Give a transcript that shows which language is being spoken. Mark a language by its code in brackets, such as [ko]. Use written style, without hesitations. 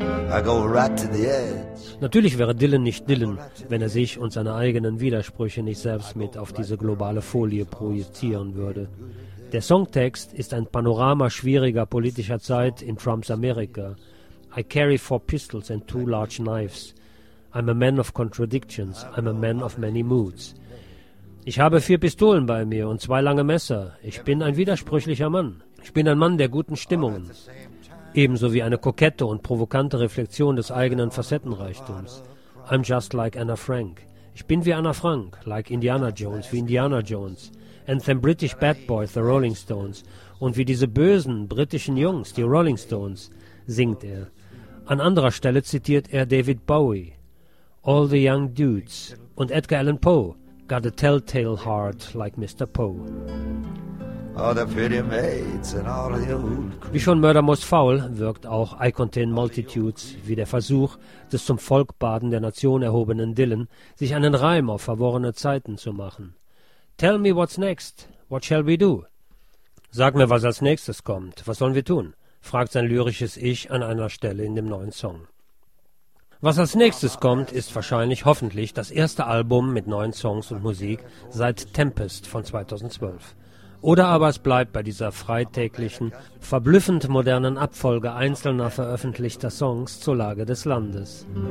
[en] I go right to the edge. [de] Natürlich wäre Dylan nicht Dylan, wenn er sich und seine eigenen Widersprüche nicht selbst mit auf diese globale Folie projizieren würde. Der Songtext ist ein Panorama schwieriger politischer Zeit in Trumps Amerika. [en] I carry 4 pistols and 2 large knives. I'm a man of contradictions. I'm a man of many moods. [de] Ich habe 4 Pistolen bei mir und 2 lange Messer. Ich bin ein widersprüchlicher Mann. Ich bin ein Mann der guten Stimmungen. Ebenso wie eine kokette und provokante Reflexion des eigenen Facettenreichtums. [en] I'm just like Anna Frank. Ich bin wie Anna Frank, like Indiana Jones, wie Indiana Jones. [de] And them British bad boys, the Rolling Stones. Und wie diese bösen britischen Jungs, die Rolling Stones, singt er. An anderer Stelle zitiert er David Bowie. All the young dudes. [en] Und Edgar Allan Poe. Got a telltale heart like Mr. Poe. [de] Wie schon Murder Most Foul wirkt auch I Contain Multitudes wie der Versuch des zum Volkbaden der Nation erhobenen Dylan, sich einen Reim auf verworrene Zeiten zu machen. [en] Tell me what's next, what shall we do? [de] Sag mir, was als nächstes kommt, was sollen wir tun? Fragt sein lyrisches Ich an einer Stelle in dem neuen Song. Was als nächstes kommt, ist wahrscheinlich hoffentlich das erste Album mit neuen Songs und Musik seit Tempest von 2012. Oder aber es bleibt bei dieser freitäglichen, verblüffend modernen Abfolge einzelner veröffentlichter Songs zur Lage des Landes.